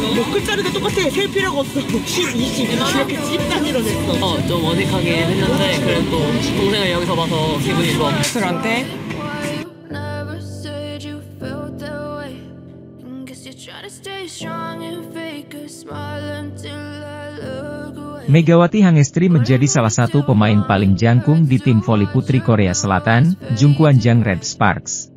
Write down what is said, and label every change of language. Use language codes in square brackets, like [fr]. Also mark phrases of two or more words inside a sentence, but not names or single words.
[ko] 끝자리가 똑같아. 셀 필요가 없어. 10, 20 이렇게 집 단위로 냈어. 좀 어색하긴 했는데 그래도 동생을 여기서 봐서 기분이 좋아. 술한테 [id] Megawati Hangestri menjadi salah satu pemain paling jangkung di tim voli putri Korea Selatan, Jungkwanjang Red Sparks.